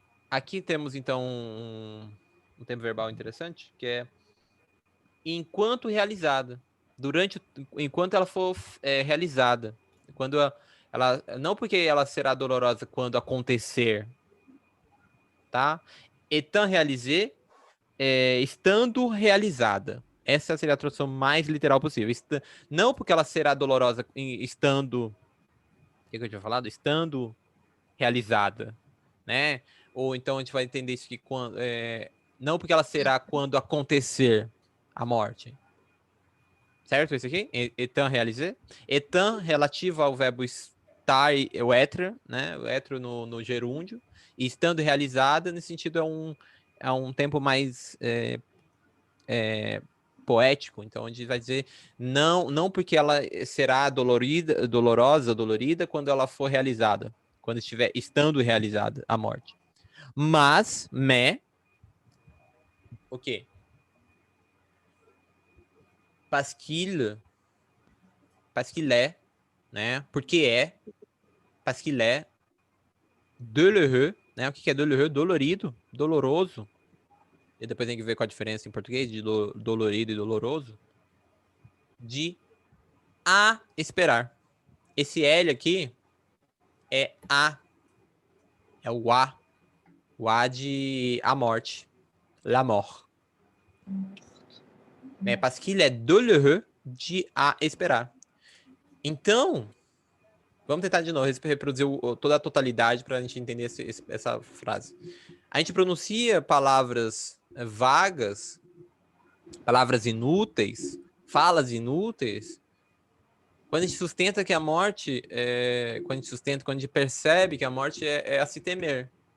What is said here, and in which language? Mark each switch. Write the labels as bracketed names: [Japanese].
[Portuguese] Aqui temos, então, um tempo verbal interessante, que é enquanto realizada. Enquanto ela for realizada. Quando ela, não porque ela será dolorosa quando acontecer, tá? [French] Étant réalisée, [Portuguese] estando realizada. Essa seria a tradução mais literal possível. Não porque ela será dolorosa estando... O que eu tinha falado? Estando realizada, né? Ou então a gente vai entender isso que quando... não porque ela será quando acontecer a morte. Certo? Isso aqui? [French] Étant réalisé. [Portuguese] Étant relativo ao verbo estar, o être, né? O être no gerúndio. E estando realizada, nesse sentido, é um tempo mais poético. Então, a gente vai dizer não porque ela será dolorida quando ela for realizada. Quando estiver estando realizada a morte. Mas, o quê? [French] Parce qu'il est, né? [Portuguese] Porque [French] parce qu'il est douloureux, né? [Portuguese] O que é douloureux? Dolorido, doloroso. E depois tem que ver qual a diferença em português de dolorido e doloroso. De a esperar. Esse L aqui é a. É o A. O A de a morte. [French] La mort. [Portuguese] Né? [French] Parce qu'il est douloureux de [Portuguese] a esperar. Então, vamos tentar de novo reproduzir toda a totalidade para a gente entender essa frase. A gente pronuncia palavras vagas, palavras inúteis, falas inúteis, Quando a gente sustenta que a morte, quando a gente percebe que a morte é a se temer.